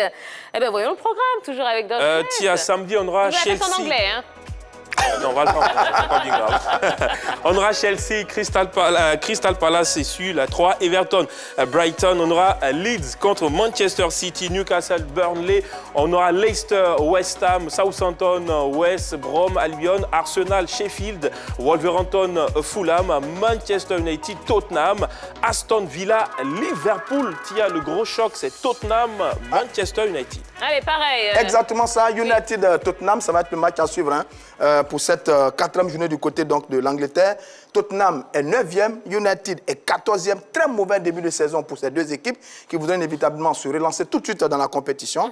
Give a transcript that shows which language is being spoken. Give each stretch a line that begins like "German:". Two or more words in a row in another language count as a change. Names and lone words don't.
French: Eh bien, voyons le programme, toujours avec Dorgelès. Tiens, samedi, on aura Chelsea. en anglais, hein. Non, on va le faire, pas bien grave. On aura Chelsea, Crystal Palace, c'est sûr, la 3, Everton, Brighton. On aura Leeds contre Manchester City, Newcastle, Burnley. On aura Leicester, West Ham, Southampton, West Brom, Albion, Arsenal, Sheffield, Wolverhampton, Fulham, Manchester United, Tottenham, Aston Villa, Liverpool. Tiens, le gros choc, c'est Tottenham, Manchester United. Allez, pareil. Exactement ça. United-Tottenham, ça va être le match à suivre pour cette 4e journée du côté donc, de l'Angleterre. Tottenham est 9e, United est 14e. Très mauvais début de saison pour ces deux équipes qui voudraient inévitablement se relancer tout de suite dans la compétition.